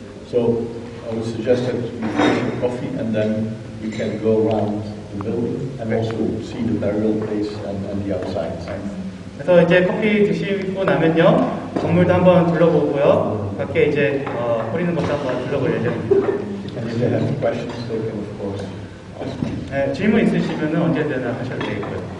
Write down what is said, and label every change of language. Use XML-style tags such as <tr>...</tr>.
<en>So I would suggest that you finish your coffee and then you can go around the building and also see the burial place and the outside.</en> <ko>그래서 이제 커피 드시고 나면요, 건물도 한번 둘러보고요, 밖에 이제 뿌리는 것도 한번 둘러볼 예정입니다.</ko> <en>And if they have questions, they can of course ask me.</en> <ko>네, 질문 있으시면 언제든 하셔도 되겠고요.</ko>